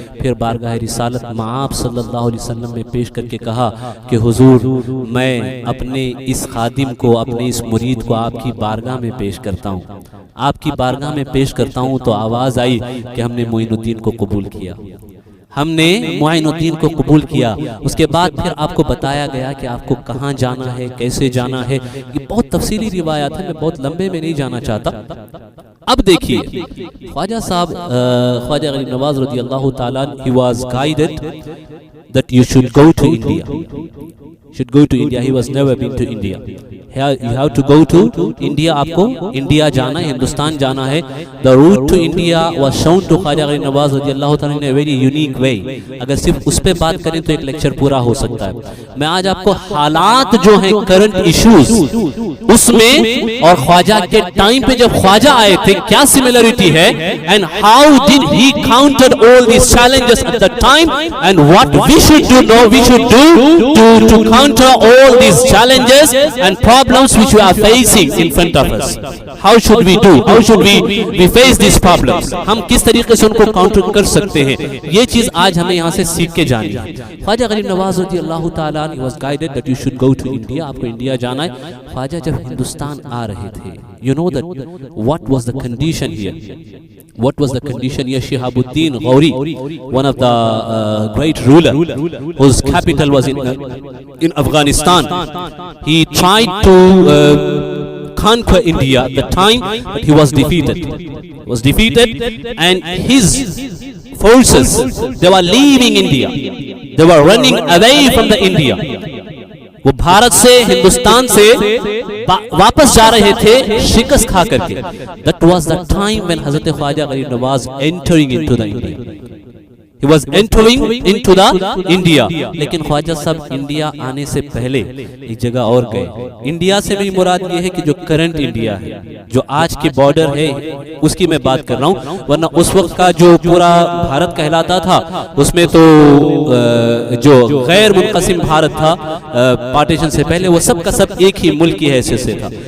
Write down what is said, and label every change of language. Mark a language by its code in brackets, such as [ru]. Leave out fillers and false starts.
[ur] پھر بارگاہ رسالت آپ صلی اللہ علیہ وسلم میں پیش کر کے کہا کہ حضور میں اپنے اس خادم کو, اپنے اس مرید کو آپ کی بارگاہ میں پیش کرتا ہوں, آپ کی بارگاہ میں پیش کرتا ہوں. تو آواز آئی کہ ہم نے معین الدین کو قبول کیا, ہم نے معین الدین کو قبول کیا. اس کے بعد پھر آپ کو بتایا گیا کہ آپ کو کہاں جانا ہے, کیسے جانا ہے. یہ بہت تفصیلی روایات ہے, میں بہت لمبے میں نہیں جانا چاہتا. اب دیکھیے خواجہ صاحب, [en] خواجہ غریب نواز رضی اللہ تعالیٰ, he was guided that you should go to India. Should go to India. He was never been to India. You have to go to India. [ur] آپ کو انڈیا جانا ہے, ہندوستان جانا ہے. [en] The route to India was shown to Khwaja Gharib Nawaz رضی اللہ تعالیٰ in a very unique way. [ur] اگر صرف اس پہ بات کریں تو ایک لیکچر پورا ہو سکتا ہے. میں آج آپ کو حالات جو ہیں کرنٹ ایشوز اس میں اور خواجہ کے ٹائم پہ جب خواجہ آئے تھے کیا سملرٹی ہے, [en] and how did he counter all these challenges at the time, and what we should do to counter all these challenges and problems which we are facing in front of us. How should we do? How should we face these problems? [ur] ہم کس طریقے سے ان کو counter کر سکتے ہیں, یہ چیز آج ہمیں یہاں سے سیکھ کے جانی ہے. [en] خواجہ غریب نواز رضی اللہ تعالیٰ عنہ was guided that you should go to India. [ur] آپ کو انڈیا جانا ہے. خواجہ جب ہندوستان آ رہے تھے, [en] you know that what was the condition here? What was the condition here? Shihabuddin Ghori, one of the great ruler whose capital was in Afghanistan, he tried to conquer India at the time, but he was defeated. And his forces, they were leaving India, they were running away from the India. [ur] وہ بھارت سے ہندوستان سے واپس جا رہے تھے شکست کھا کر کے. [en] That was the time when حضرت Khwaja Gharib Nawaz entering into the India. He was entering into the India. [ur] لیکن خواجہ صاحب انڈیا آنے سے پہلے ایک جگہ اور گئے. انڈیا سے بھی مراد یہ ہے کہ جو کرنٹ انڈیا ہے, جو آج کے بارڈر ہے, اس کی میں بات کر رہا ہوں. ورنہ اس وقت کا جو پورا بھارت کہلاتا تھا اس میں تو جو غیر منقسم بھارت تھا پارٹیشن سے پہلے, وہ سب کا سب ایک ہی ملک کی حیثیت سے تھا.